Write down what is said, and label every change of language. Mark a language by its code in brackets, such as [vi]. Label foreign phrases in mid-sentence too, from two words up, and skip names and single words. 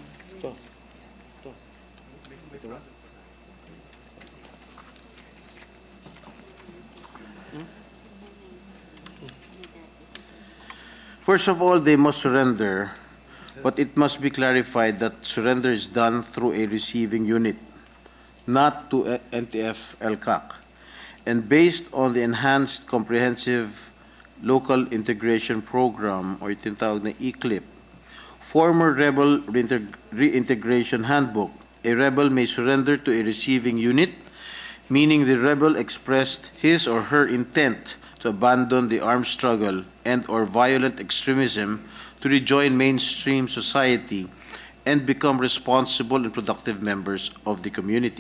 [en] First of all, they must surrender, but it must be clarified that surrender is done through a receiving unit, not to NTF-LCAC. And based on the Enhanced Comprehensive Local Integration Program, or [tl] tinatawag na [en] ECLIP, former rebel reintegration handbook, a rebel may surrender to a receiving unit, meaning the rebel expressed his or her intent to abandon the armed struggle and or violent extremism to rejoin mainstream society and become responsible and productive members of the community.